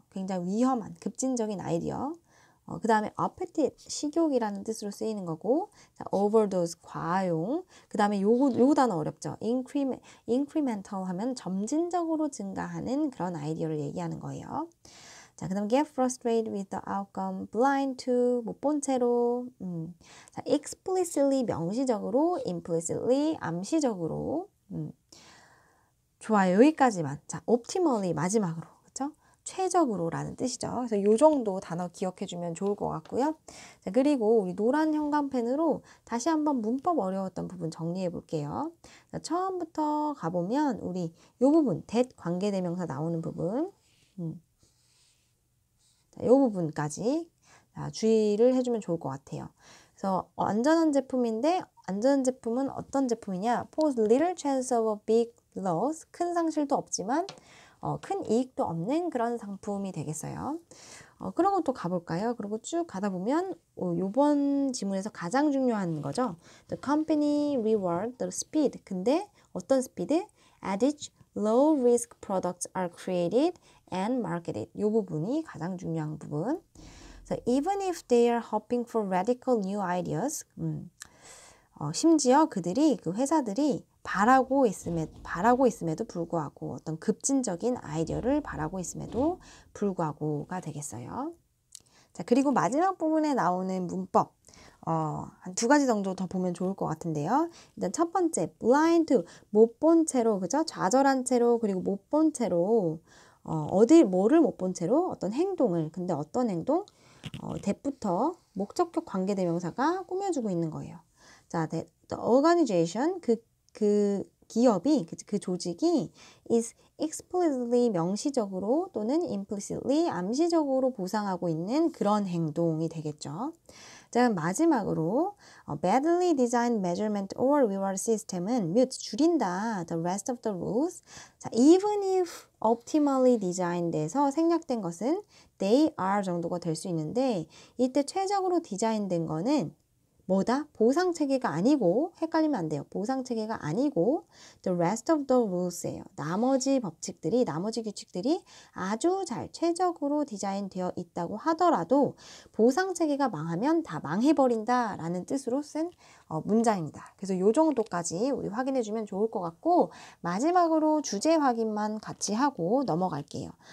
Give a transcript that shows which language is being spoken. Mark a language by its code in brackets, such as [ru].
[ko] 굉장히 위험한 급진적인 아이디어. 그 다음에 appetite, 식욕이라는 뜻으로 쓰이는 거고, 자, overdose, 과용. 그 다음에 요 단어 어렵죠. incremental 하면 점진적으로 증가하는 그런 아이디어를 얘기하는 거예요. 자, 그 다음 [en] get frustrated with the outcome, blind to, [ko] 못 본 채로. 자, explicitly, 명시적으로, implicitly, 암시적으로. 좋아요. 여기까지만. 자, optimally, 마지막으로. 그쵸? 최적으로 라는 뜻이죠. 그래서 요 정도 단어 기억해주면 좋을 것 같고요. 자, 그리고 우리 노란 형광펜으로 다시 한번 문법 어려웠던 부분 정리해 볼게요. 자, 처음부터 가보면 우리 요 부분, that 관계대명사 나오는 부분. 자, 요 부분까지 주의를 해주면 좋을 것 같아요. 그래서 안전한 제품인데 안전한 제품은 어떤 제품이냐? [en] Pose little chance of a big loss. [ko] 큰 상실도 없지만 큰 이익도 없는 그런 상품이 되겠어요. 그러고 또 가볼까요? 그리고 쭉 가다 보면 요번 지문에서 가장 중요한 거죠. [en] The company reward the speed. [ko] 근데 어떤 스피드? [en] At which low risk products are created and marketed. [ko] 이 부분이 가장 중요한 부분. [en] So even if they are hoping for radical new ideas, [ko] 심지어 그들이 그 회사들이 바라고 있음에도 불구하고 어떤 급진적인 아이디어를 바라고 있음에도 불구하고가 되겠어요. 자, 그리고 마지막 부분에 나오는 문법 한 두 가지 정도 더 보면 좋을 것 같은데요. 일단 첫 번째, blind, 못 본 채로, 그죠? 좌절한 채로, 그리고 못 본 채로, 뭐를 못 본 채로 어떤 행동을, 근데 어떤 행동? that부터 목적격 관계대명사가 꾸며주고 있는 거예요. 자, the organization, 그 기업이, 그 조직이 is explicitly 명시적으로 또는 implicitly 암시적으로 보상하고 있는 그런 행동이 되겠죠. 자, 마지막으로 [en] badly designed measurement or reward system은 [ko] 줄인다 [en] the rest of the rules. [ko] 자, [en] even if optimally designed [ko] 에서 생략된 것은 [en] they are [ko] 정도가 될 수 있는데 이때 최적으로 디자인된 거는 뭐다? 보상체계가 아니고 헷갈리면 안 돼요. 보상체계가 아니고 [en] the rest of the rules [ko] 예요. 나머지 법칙들이, 나머지 규칙들이 아주 잘 최적으로 디자인되어 있다고 하더라도 보상체계가 망하면 다 망해버린다 라는 뜻으로 쓴 문장입니다. 그래서 이 정도까지 우리 확인해 주면 좋을 것 같고 마지막으로 주제 확인만 같이 하고 넘어갈게요.